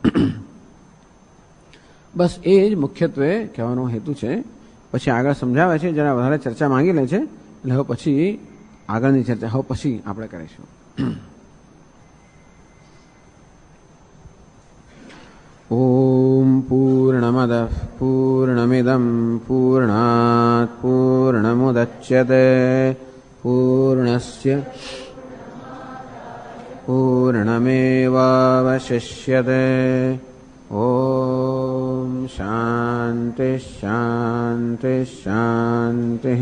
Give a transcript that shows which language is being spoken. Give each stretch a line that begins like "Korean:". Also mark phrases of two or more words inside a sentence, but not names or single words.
Gujarati: બસ એ જ મુખ્યત્વે કહેવાનો હેતુ છે. પછી આગળ સમજાવે છે, જરા વધારે ચર્ચા માંગી લે છે, એટલે હવે પછી આગળની ચર્ચા હવે પછી આપણે કરીશું.
Sanskrit: ઓમ પૂર્ણમદ પૂર્ણ पूर्णमिदं पूर्णात् पूर्णमुदच्यते पूर्णस्य पूर्णमेवावशिष्यते। ॐ शान्ति शान्ति शान्तिः।